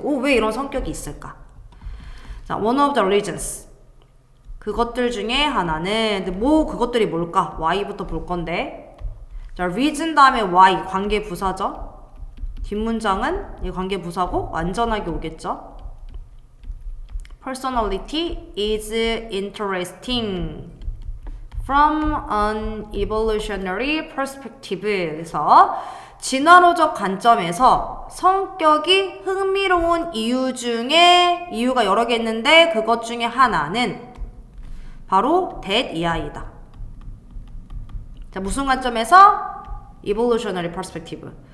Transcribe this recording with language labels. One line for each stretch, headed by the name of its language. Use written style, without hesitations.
Korean: 오, 왜 이런 성격이 있을까? 자,
English: one of the reasons
Korean: 그것들 중에 하나는, 근데 뭐 그것들이 뭘까? Y부터 볼 건데, 자, reason 다음에 Y 관계 부사죠. 뒷문장은 이 관계 부사고 완전하게 오겠죠.
English: Personality is interesting from an evolutionary perspective.
Korean: 그래서 진화론적 관점에서 성격이 흥미로운 이유 중에 이유가 여러 개 있는데 그것 중에 하나는 바로 that 이 아이다. 자, 무슨 관점에서? evolutionary perspective.